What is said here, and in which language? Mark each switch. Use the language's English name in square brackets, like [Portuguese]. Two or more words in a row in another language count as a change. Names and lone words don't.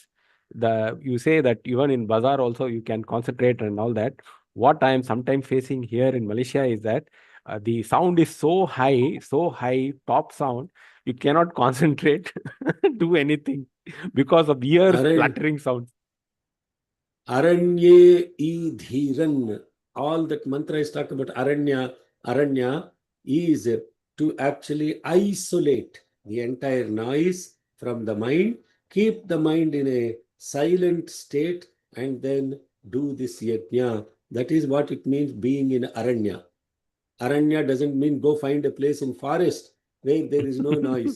[English] You say that even in bazaar also you can concentrate and all that. What I am sometimes facing here in Malaysia is that the sound is so high, top sound, you cannot concentrate, do anything because of ears fluttering sounds. [Sanskrit] Aranye e dhiran. [English] All that mantra is talking about Aranya. Aranya is to actually isolate the entire noise from the mind, keep the mind in a silent state, and then do this yajna. That is what it means being in Aranya. Aranya doesn't mean go find a place in forest where there is no noise.